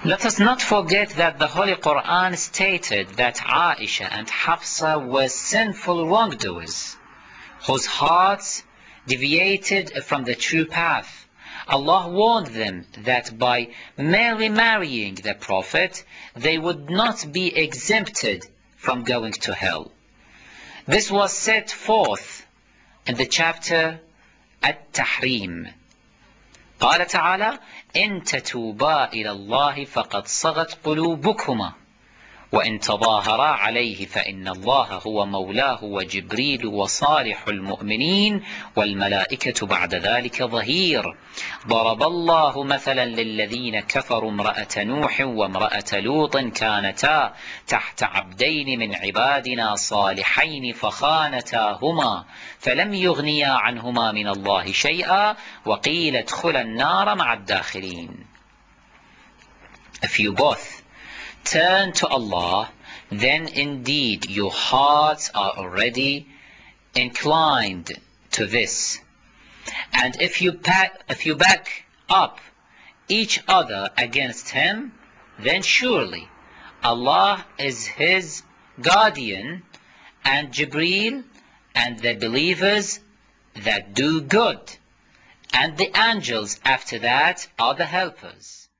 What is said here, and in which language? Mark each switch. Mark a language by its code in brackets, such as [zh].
[en] Let us not forget that the Holy Quran stated that Aisha and Hafsa were sinful wrongdoers, whose hearts deviated from the true path. Allah warned them that by merely marrying the Prophet, they would not be exempted from going to hell. This was set forth in the chapter At-Tahrim. [ar] قال تعالى إن تتوبا إلى الله فقد صغت قلوبكما وإن تظاهرا عليه فإن الله هو مولاه وجبريل وصالح المؤمنين والملائكة بعد ذلك ظهير ضرب الله مثلا للذين كفروا امرأة نوح وامرأة لوط كانتا تحت عبدين من عبادنا صالحين فخانتاهما فلم يغنيا عنهما من الله شيئا وقيل ادخلا النار مع الداخلين. [en] If you both turn to Allah, then indeed your hearts are already inclined to this. And if you back up each other against him, then surely Allah is his guardian and Jibreel and the believers that do good, and the angels after that are the helpers.